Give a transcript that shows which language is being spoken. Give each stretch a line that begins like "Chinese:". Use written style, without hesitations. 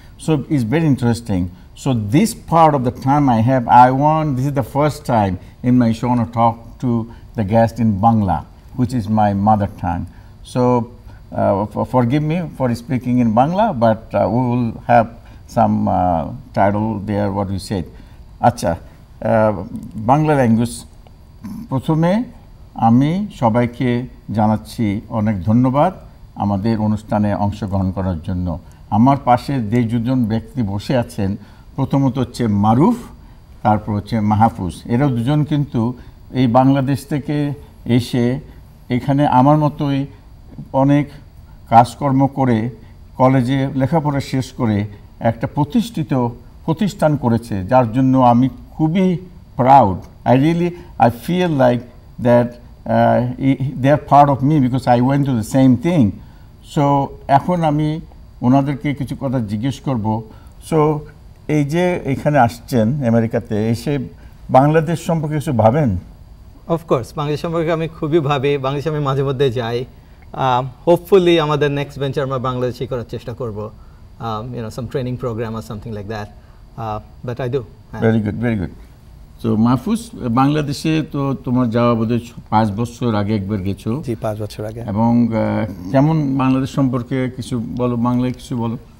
English: So it's very interesting. So this part of the time I have, this is the first time in my show to talk to the guest in Bangla, which is my mother tongue. So forgive me for speaking in Bangla, but we will have some title there, what you said. Acha, Bangla language.
Bangla: প্রথমে আমি সবাইকে জানাচ্ছি অনেক ধন্যবাদ আমাদের অনুষ্ঠানে অংশগ্রহণ করার জন্য। আমার পাশে যে দুজন ব্যক্তি বসে আছেন, প্রথমত হচ্ছে মারুফ, তারপর হচ্ছে মাহফুজ। এরাও দুজন কিন্তু এই বাংলাদেশ থেকে এসে এখানে আমার মতোই অনেক কাজকর্ম করে কলেজে লেখাপড়া শেষ করে একটা প্রতিষ্ঠান করেছে, যার জন্য আমি খুবই proud.
English: I feel like that they're part of me because I went through the same thing.
Bangla: So এখন আমি ওনাদেরকে কিছু কথা জিজ্ঞেস করব। সো এই যে এখানে আসছেন আমেরিকাতে, এসে বাংলাদেশ সম্পর্কে কিছু ভাবেন? অফকোর্স বাংলাদেশ সম্পর্কে আমি খুবই ভাবি। বাংলাদেশে আমি মাঝে মধ্যে যাই। হোপফুলি আমাদের নেক্সট ভেঞ্চার আমরা বাংলাদেশে করার চেষ্টা করব,
English: some training program or something like that, but I do. Very good.
Bangla: So Mahfuz, বাংলাদেশে তো তোমার যাওয়া বোধহয় 5 বছর আগে একবার গেছো। জি, 5 বছর আগে। এবং কেমন বাংলাদেশ সম্পর্কে কিছু বলো, বাংলায় কিছু বলো।